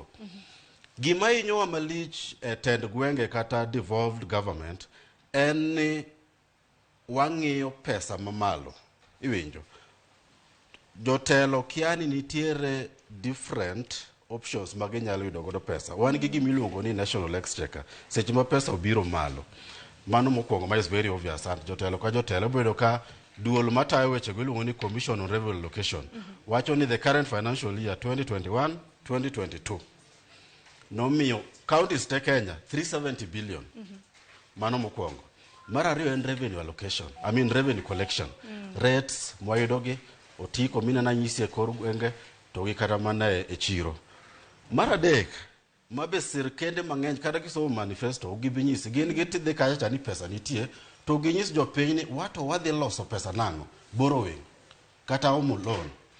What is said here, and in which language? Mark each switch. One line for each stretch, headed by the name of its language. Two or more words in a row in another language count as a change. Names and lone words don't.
Luo (Kenya and Tanzania): Gima inyowa malich e tend gwenge kata
English: devolved government
Luo (Kenya and Tanzania): en ni wang'iyo pesa mamalo. Iwinjo. Jotelo kiani nitiere
English: different options
Luo (Kenya and Tanzania): maginyalo yudo godo pesa. Wan gi gimiluongo ni
English: national exchequer.
Luo (Kenya and Tanzania): Seche ma pesa obiro malo. Mano mokwongo ma
English: is very obvious.
Luo (Kenya and Tanzania): And jotelo ka jotelo bedo ka duol matayo weche giluongo ni Commission on Revenue Allocation. Wacho ni
English: the current financial year 2021-2022
Luo (Kenya and Tanzania): nomiyo counties te Kenya 370 billion. Mano mokwongo. Mar ariyo en
English: revenue allocation. I mean revenue collection.
Luo (Kenya and Tanzania): Rates mwayudogi otiko minena nyisi e kor gwenge to gi kata mana e chiro. Mar adek mabe sirkende mang'eny kata kisomo manifesto gibinyisi gin gitidhi kacha ni pesa nitie to ginyis jopiny ni wato wadhi loso pesa nang'o, borrowing kata omo loan.